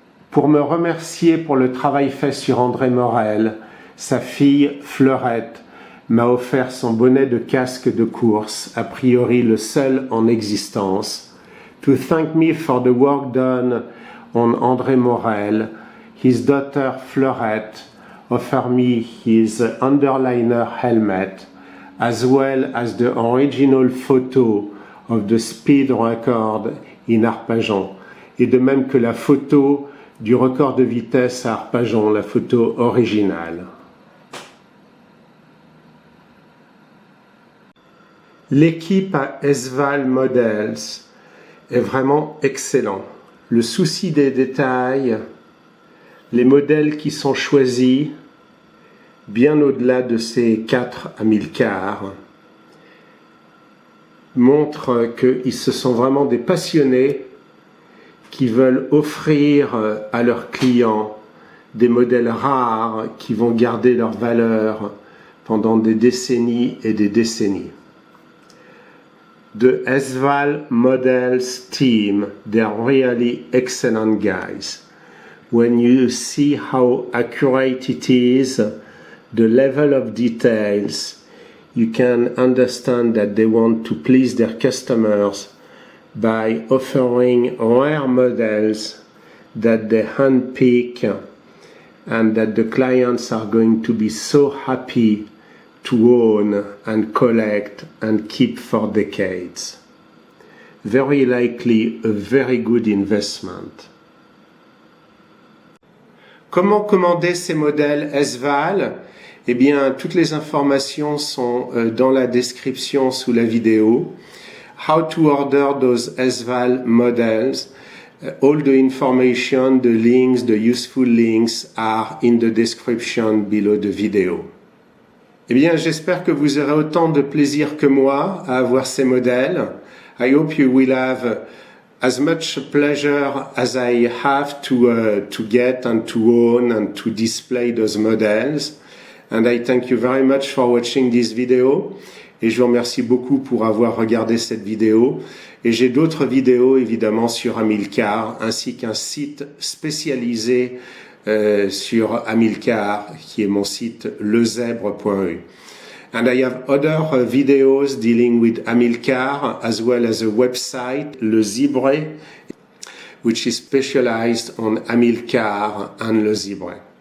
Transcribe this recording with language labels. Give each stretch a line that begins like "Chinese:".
French: Pour me remercier pour le travail fait sur André Morel, sa fille Fleurette m'a offert son bonnet de casque de course, a priori le seul en existence.
English: To thank me for the work done on André Morel, his daughter Fleurette offer me his underliner helmet, as well as the original photo of the speed record in Arpajon,
French: et de même que la photo du record de vitesse à Arpajon, la photo originale. L'équipe à Esval Models est vraiment excellent. Le souci des détails, les modèles qui sont choisis, bien au-delà de ces 4 Amilcar, montrent qu'ils se sont vraiment des passionnés qui veulent offrir à leurs clients des modèles rares qui vont garder leur valeur pendant des décennies et des décennies.
English: The Esval Models team, they're really excellent guys. When you see how accurate it is, the level of details, you can understand that they want to please their customers by offering rare models that they handpick and that the clients are going to be so happy to own and collect and keep for decades. Very likely a very good investment.
French: Comment commander ces modèles Esval? Eh bien, toutes les informations sont dans la description sous la vidéo.
English: How to order those Esval models. All the information, the links, the useful links are in the description below the video.
French: Eh bien, j'espère que vous aurez autant de plaisir que moi à avoir ces modèles.
English: I hope you will have as much pleasure as I have to get and to own and to display those models. And I thank you very much for watching this video.
French: Et je vous remercie beaucoup pour avoir regardé cette vidéo. Et j'ai d'autres vidéos évidemment sur Amilcar, ainsi qu'un site spécialisé sur Amilcar, qui est mon site lezèbre.eu.
English: And I have other videos dealing with Amilcar, as well as a website, Le Zibre, which is specialized on Amilcar and Le Zibre.